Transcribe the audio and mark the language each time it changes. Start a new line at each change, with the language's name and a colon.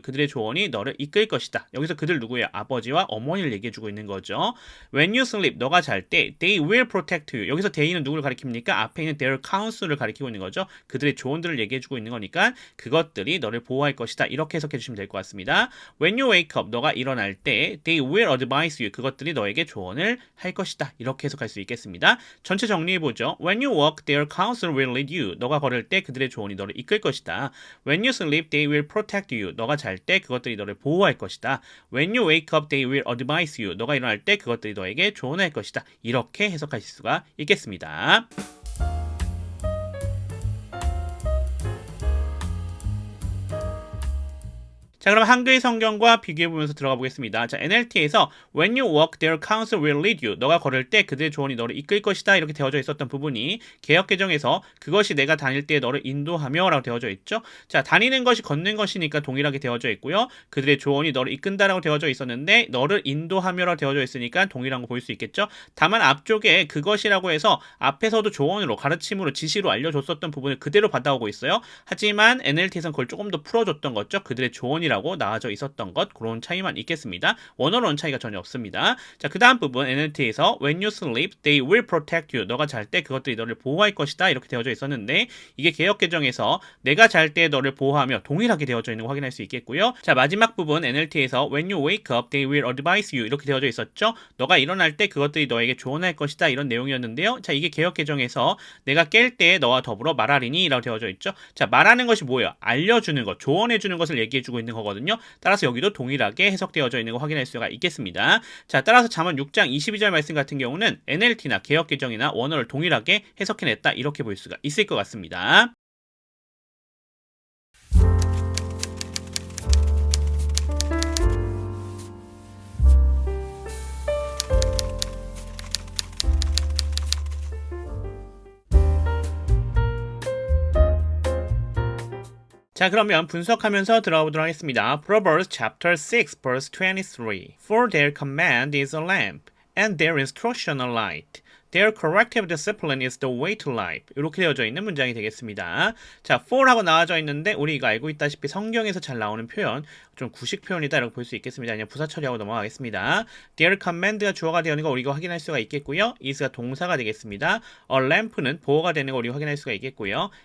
Korean: 그들의 조언이 너를 이끌 것이다. 여기서 그들 누구예요? 아버지와 어머니를 얘기해주고 있는 거죠.
English: When you sleep,
Korean: 너가 잘 때
English: they will protect you.
Korean: 여기서 they는 누구를 가리킵니까? 앞에 있는
English: their counsel
Korean: 을 가리키고 있는 거죠. 그들의 조언들을 얘기해주고 있는 거니까 그것들이 너를 보호할 것이다. 이렇게 해석해 주시면 될 것 같습니다.
English: When you wake up,
Korean: 너가 일어날 때
English: they will advise you.
Korean: 그것들이 너에게 조언을 할 것이다. 이렇게 해석할 수 있겠습니다. 전체 정리해보죠.
English: When you walk, their counsel will lead you.
Korean: 너가 걸을 때 그들의 조언이 너를 이끌 것이다.
English: When you sleep, they will protect you.
Korean: 너가 잘 때 그것들이 너를 보호할 것이다.
English: When you wake up, they will advise you.
Korean: 너가 일어날 때 그것들이 너에게 조언할 것이다. 이렇게 해석하실 수가 있겠습니다. 자, 그럼 한글 성경과 비교해보면서 들어가 보겠습니다. 자, NLT에서
English: When you walk, their counsel will lead you.
Korean: 너가 걸을 때 그들의 조언이 너를 이끌 것이다. 이렇게 되어져 있었던 부분이 개역개정에서 그것이 내가 다닐 때 너를 인도하며 라고 되어져 있죠. 자, 다니는 것이 걷는 것이니까 동일하게 되어져 있고요. 그들의 조언이 너를 이끈다라고 되어져 있었는데 너를 인도하며라고 되어져 있으니까 동일한 거 볼 수 있겠죠. 다만 앞쪽에 그것이라고 해서 앞에서도 조언으로 가르침으로 지시로 알려줬었던 부분을 그대로 받아오고 있어요. 하지만 NLT에서는 그걸 조금 더 풀어줬던 거죠. 그들의 조언이 동일하고 나와져 있었던 것 그런 차이만 있겠습니다. 원어로는 차이가 전혀 없습니다. 자, 그 다음 부분 NLT에서
English: When you sleep, they will protect you.
Korean: 너가 잘 때 그것들이 너를 보호할 것이다 이렇게 되어져 있었는데 이게 개역 개정에서 내가 잘 때 너를 보호하며 동일하게 되어져 있는 거 확인할 수 있겠고요. 자, 마지막 부분 NLT에서
English: When you wake up, they will advise you
Korean: 이렇게 되어져 있었죠. 너가 일어날 때 그것들이 너에게 조언할 것이다 이런 내용이었는데요. 자, 이게 개역 개정에서 내가 깰 때 너와 더불어 말하리니 라고 되어져 있죠. 자, 말하는 것이 뭐예요? 알려주는 것, 조언해주는 것을 얘기해주고 있는 거거든요. 따라서 여기도 동일하게 해석되어져 있는 거 확인할 수가 있겠습니다. 자, 따라서 잠언 6장 22절 말씀 같은 경우는 NLT나 개역 개정이나 원어를 동일하게 해석해냈다 이렇게 볼 수가 있을 것 같습니다. 자, 그러면 분석하면서 들어가 보도록 하겠습니다.
English: Proverbs chapter 6 verse 23. For their command is a lamp, and their instruction a light. Their corrective discipline is the way to life.
Korean: 이렇게 되어져 있는 문장이 되겠습니다. 자, for라고 나와져 있는데 우리가 알고 있다시피 성경에서 잘 나오는 표현, 좀 구식 표현이다 라고 볼 수 있겠습니다. 그냥 부사 처리하고 넘어가겠습니다.
English: Their command
Korean: 가 주어가 되는 거 우리가 확인할 수가 있겠고요. is가 동사가 되겠습니다. A lamp는 보호가 되는 거 우리가 확인할 수가 있겠고요.